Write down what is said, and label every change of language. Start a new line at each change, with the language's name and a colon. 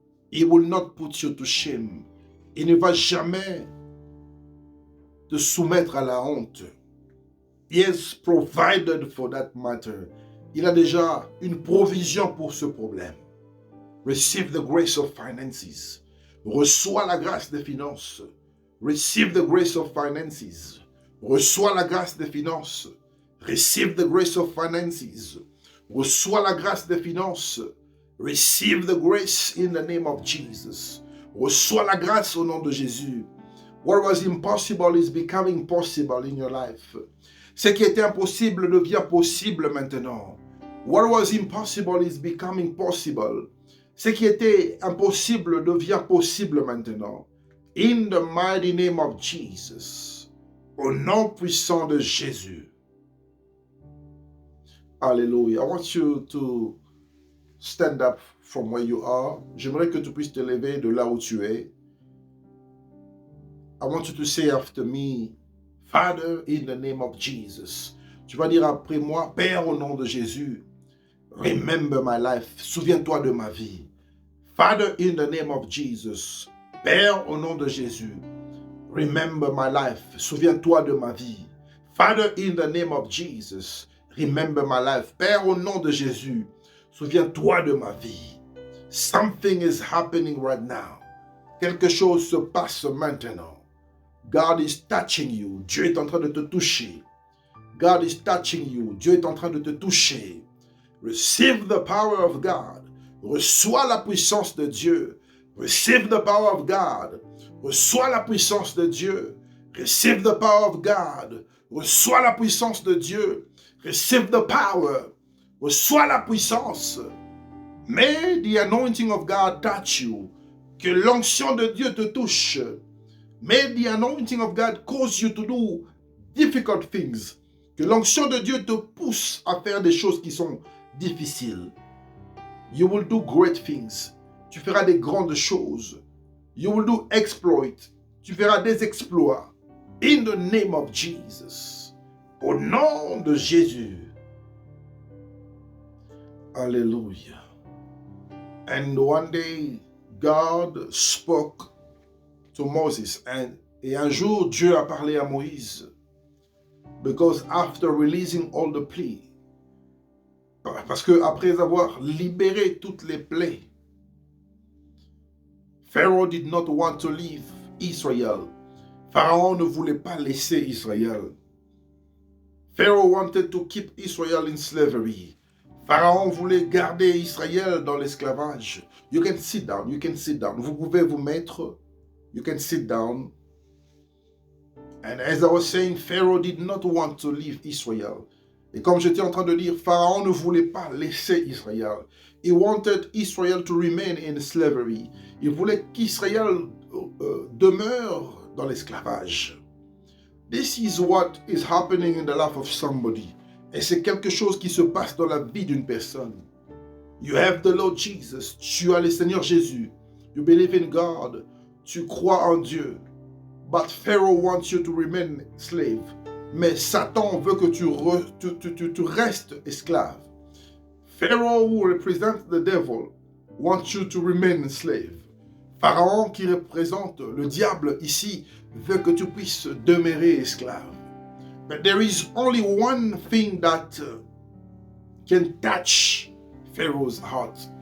English: He will not put you to shame.
French: Il ne va jamais te soumettre à la honte.
English: He has provided for that matter.
French: Il a déjà une provision pour ce problème.
English: Receive the grace of finances.
French: Reçois la grâce des finances.
English: Receive the grace of finances.
French: Reçois la grâce des finances.
English: Receive the grace of finances.
French: Reçois la grâce des finances.
English: Receive the grace in the name of Jesus.
French: Reçois la grâce au nom de Jésus.
English: What was impossible is becoming possible in your life.
French: Ce qui était impossible devient possible maintenant.
English: What was impossible is becoming possible.
French: Ce qui était impossible devient possible maintenant.
English: In the mighty name of Jesus.
French: Au nom puissant de Jésus.
English: Alléluia. I want you to stand up from where you are.
French: J'aimerais que tu puisses te lever de là où tu es.
English: I want you to say after me, Father, in the name of Jesus.
French: Tu vas dire après moi, Père, au nom de Jésus.
English: Remember my life.
French: Souviens-toi de ma vie.
English: Father, in the name of Jesus.
French: Père, au nom de Jésus.
English: Remember my life.
French: Souviens-toi de ma vie.
English: Father, in the name of Jesus. Remember my life.
French: Père, au nom de Jésus. Souviens-toi de ma vie.
English: Something is happening right now.
French: Quelque chose se passe maintenant.
English: God is touching you.
French: Dieu est en train de te toucher.
English: God is touching you.
French: Dieu est en train de te toucher.
English: Receive the power of God.
French: Reçois la puissance de Dieu.
English: Receive the power of God.
French: Reçois la puissance de Dieu.
English: Receive the power of God.
French: Reçois la puissance de Dieu.
English: Receive the power.
French: Reçois la puissance.
English: May the anointing of God touch you.
French: Que l'onction de Dieu te touche.
English: May the anointing of God cause you to do difficult things.
French: Que l'onction de Dieu te pousse à faire des choses qui sont difficiles.
English: You will do great things.
French: Tu feras des grandes choses.
English: You will do exploits.
French: Tu feras des exploits.
English: In the name of Jesus.
French: Au nom de Jésus. Hallelujah.
English: And one day, God spoke to Moses.
French: Et un jour, Dieu a parlé à Moïse.
English: Because after releasing all the plea,
French: parce que après avoir libéré toutes les plaies,
English: Pharaoh did not want to leave Israel.
French: Pharaon ne voulait pas laisser Israël.
English: Pharaoh wanted to keep Israel in slavery.
French: Pharaon voulait garder Israël dans l'esclavage.
English: You can sit down, you can sit down.
French: Vous pouvez vous mettre.
English: You can sit down. And as I was saying, Pharaoh did not want to leave Israel.
French: Et comme j'étais en train de dire, Pharaon ne voulait pas laisser Israël.
English: He wanted Israel to remain in slavery.
French: Il voulait qu'Israël demeure dans l'esclavage.
English: This is what is happening in the life of somebody.
French: Et c'est quelque chose qui se passe dans la vie d'une personne.
English: You have the Lord Jesus.
French: Tu as le Seigneur Jésus.
English: You believe in God.
French: Tu crois en Dieu.
English: But Pharaoh wants you to remain slave.
French: Mais Satan veut que tu restes esclave.
English: Pharaoh, who represents the devil, wants you to remain slave.
French: Pharaon, qui représente le diable ici, veut que tu puisses demeurer esclave.
English: But there is only one thing that can touch Pharaoh's heart.